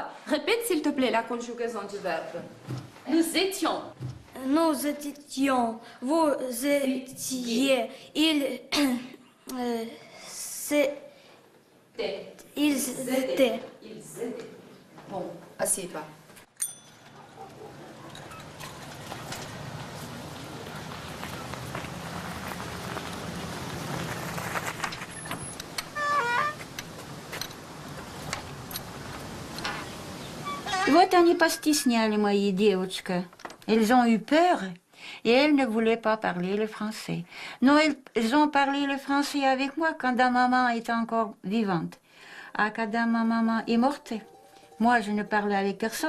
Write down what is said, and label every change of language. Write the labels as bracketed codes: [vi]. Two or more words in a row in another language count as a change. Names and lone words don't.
[fr] Répète s'il te plaît la conjugaison du verbe. Nous étions. Nous étions. Vous étiez. Ils étaient. Ils étaient. Bon, assieds-toi. [ru] Вот они постесняли мои девочки. [fr] Elles ont eu peur et elles ne voulaient pas parler le français. Non, elles ont parlé le français avec moi quand ma maman était encore vivante. Ah, quand ma maman est morte, moi je ne parlais avec personne.